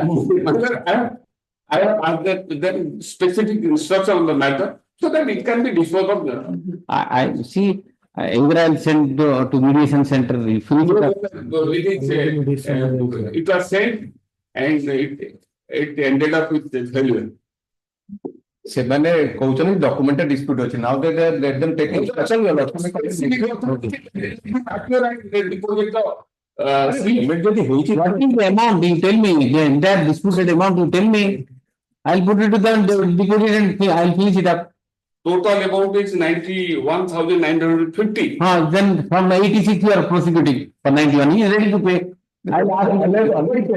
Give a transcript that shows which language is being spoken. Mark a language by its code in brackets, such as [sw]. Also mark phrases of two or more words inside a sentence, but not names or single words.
[en] I have asked that specific instruction on the matter so that it can be disposed of. I see. Either I'll send to mediation center. It was sent and it ended up with failure. [or] ସେମାନେ କହୁଛନ୍ତି [en] document dispute ଅଛି now they let them take instruction Payment [or] ଯଦି ହେଇଛି [en] what is the amount you tell me the entire disputed amount you tell me I'll put it to them they will deposit and I'll finish it up. Total amount is 91,950. Then from 86 you are prosecuting for 91 he is ready to pay. I'll ask him already paid.